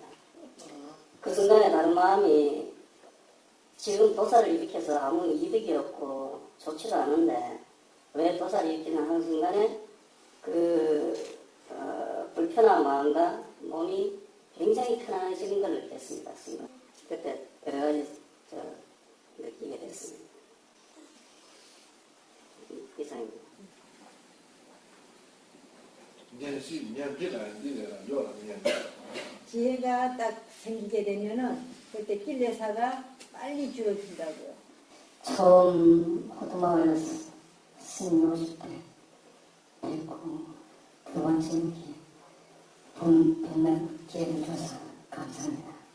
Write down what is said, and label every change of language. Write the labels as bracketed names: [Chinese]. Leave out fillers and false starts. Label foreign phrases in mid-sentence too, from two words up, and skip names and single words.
[Korean] 그 순간에 다른 마음이 지금 도사를 일으켜서 아무 이득이 없고 좋지도 않은데 왜 도사를 일으키나 하는 순간에 그 불편한 마음과 몸이 굉장히 편안해지는 걸 느꼈습니다. 순간. 그때 여러 가지 느끼게 됐습니다. 이상입니다. [Burmese] ဉာဏ်ဖြစ်လာသိတယ်လားပြောတာဉာဏ် [Korean] 지혜가 딱 생기게 되면은 그때 kil레사가 빨리 줄어든다고요. 처음 호두마을 스님 오실 때 뵙고 두 번째 이렇게 뵙는 기회를 줘서 감사합니다.